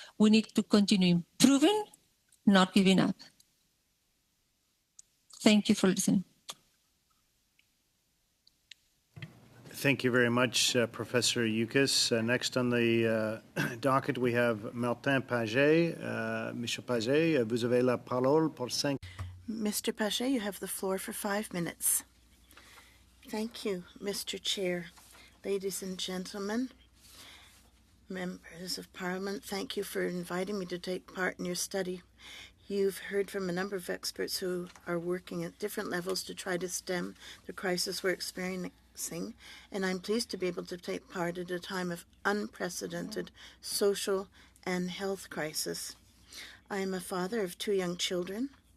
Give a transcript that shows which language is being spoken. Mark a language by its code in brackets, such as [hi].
[en] We need to continue improving, not giving up. Thank you for listening. Thank you very much, Professor Yucas. Next on the docket, we have Martin Paget. [fr] Monsieur Paget, vous avez la parole pour 5. [en] Mr. Paget, you have the floor for 5 minutes. Thank you, Mr. Chair. Ladies and gentlemen, members of Parliament, thank you for inviting me to take part in your study. You've heard from a number of experts who are working at different levels to try to stem the crisis we're experiencing, and I'm pleased to be able to take part at a time of unprecedented social and health crisis. I am a father of 2 young children.